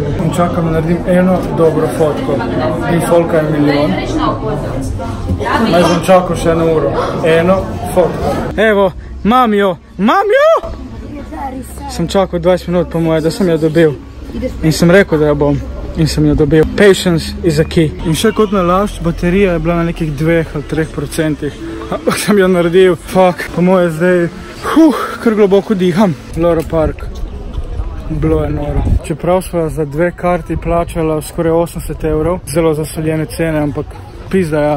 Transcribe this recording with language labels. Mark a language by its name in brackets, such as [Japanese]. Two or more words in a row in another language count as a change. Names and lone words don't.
[Slovenian] In čakam, da naredim eno dobro fotko. In folka je milijon. Naj bom čakal še 1 uro. Eno fotko. Evo, mam jo! Sem čakal 20 minut po moje, da sem jo dobil. In sem rekel, da jo bom. In sem jo dobil. [English] Patience is a key. [Slovenian] In še kot nalašč, baterija je bila na nekih 2 ali 3%. Sem jo naredil. Fuck, po moje zdaj, kar globoko diham. Loro Park. Bilo je noro. Čeprav sva za 2 karti plačala skoraj 80 €, zelo zasoljene cene, ampak pizda, ja.